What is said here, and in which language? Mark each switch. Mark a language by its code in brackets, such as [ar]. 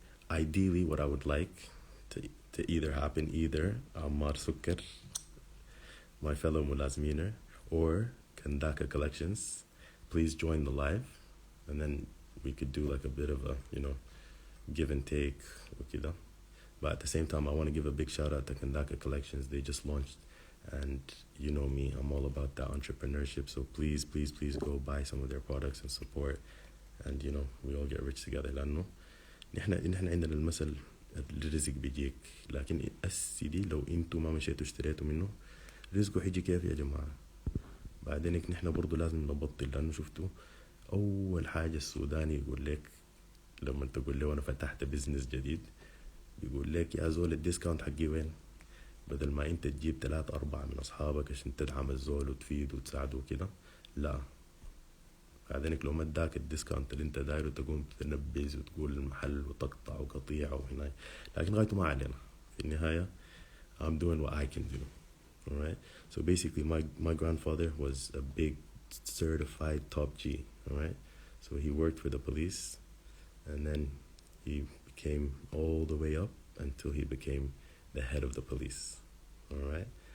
[en] ideally, what I would like to either happen, either Ammar Sukkar, my fellow mulazminer, or Kandaka Collections, please join the live, and then we could do like a bit of a, give and take, وكده. But at the same time, I want to give a big shout out to Kandaka Collections. They just launched, and you know me, I'm all about that entrepreneurship. So please, please, please go buy some of their products and support, and we all get rich together. [ar] لأنه نحن عندنا المثل الرزق بيجيك، لكن السيدي لو انتوا ما مشيتوا اشتريتوا منه رزقه حيجي كيف يا جماعة؟ بعدينك نحن برضو لازم نبطل، لأنه شفتوا أول حاجة السوداني يقول لك لما تقول له أنا فتحت بزنس جديد، بيقول لك يا زول الديسكاونت حقي وين؟ بدل ما انت تجيب 3 4 من أصحابك عشان تدعم الزول وتفيد وتساعده وكده، لا، بعدينك لو ما اداك الديسكاونت اللي انت دايره تقوم تنبز وتقول المحل وتقطع وقطيع وهنا، لكن غايته ما علينا. في النهاية [en] I'm doing what I can do. Alright? So basically my grandfather was a big certified top G. Alright? So he worked for the police, and then he came all the way up until he became the head of the police. Alright?